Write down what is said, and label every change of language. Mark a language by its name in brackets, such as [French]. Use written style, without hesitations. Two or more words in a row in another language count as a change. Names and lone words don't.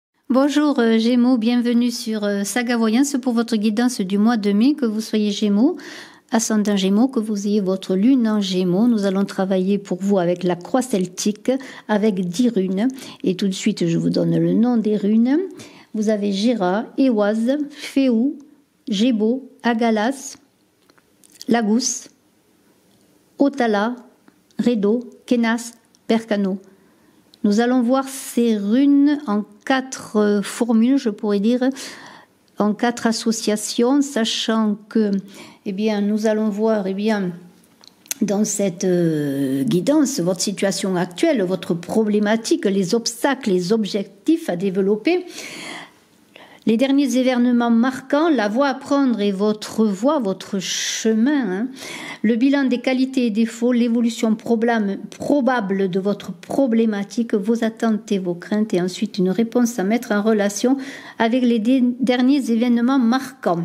[French] Bonjour Gémeaux, bienvenue sur Saga Voyance pour votre guidance du mois de mai, que vous soyez Gémeaux, ascendant Gémeaux, que vous ayez votre lune en Gémeaux. Nous allons travailler pour vous avec la croix celtique, avec 10 runes. Et tout de suite, je vous donne le nom des runes. Vous avez Géra, Éoise, Féou, Gébo, Agalas, Lagous, Otala, Redo, Kenas, Percano. Nous allons voir ces runes en 4 formules, je pourrais dire, en 4 associations, sachant que, nous allons voir, dans cette guidance, votre situation actuelle, votre problématique, les obstacles, les objectifs à développer, les derniers événements marquants, la voie à prendre et votre voie, votre chemin, le bilan des qualités et défauts, l'évolution probable de votre problématique, vos attentes et vos craintes, et ensuite une réponse à mettre en relation avec les derniers événements marquants.